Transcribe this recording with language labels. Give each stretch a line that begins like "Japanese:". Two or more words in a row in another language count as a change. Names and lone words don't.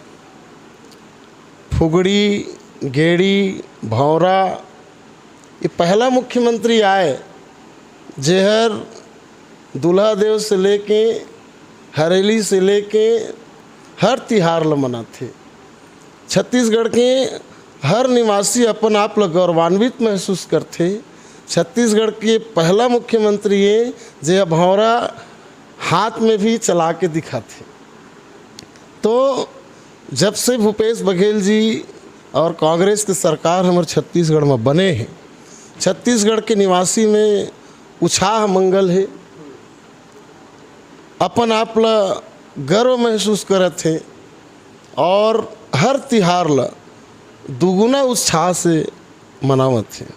Chhattisgarhi: फुगड़ी गेड़ी भौरा ये पहला मुख्यमंत्री आए जेहर दूल्हा देव से लेके हरेली से लेके हर तिहार ल मनाथे। छत्तीसगढ़ के हर निवासी अपन आप ल गौरवान्वित महसूस करते। छत्तीसगढ़ के पहला मुख्यमंत्री है जे भौरा हाथ में भी चला के दिखाते। तो जब से भूपेश बघेल जी और कांग्रेस की सरकार हमारे छत्तीसगढ़ में बने हैं, छत्तीसगढ़ के निवासी में उत्साह मंगल है, अपन आप ला गर्व महसूस करत हैं और हर तिहार ला दुगुना उत्साह से मनावत हैं।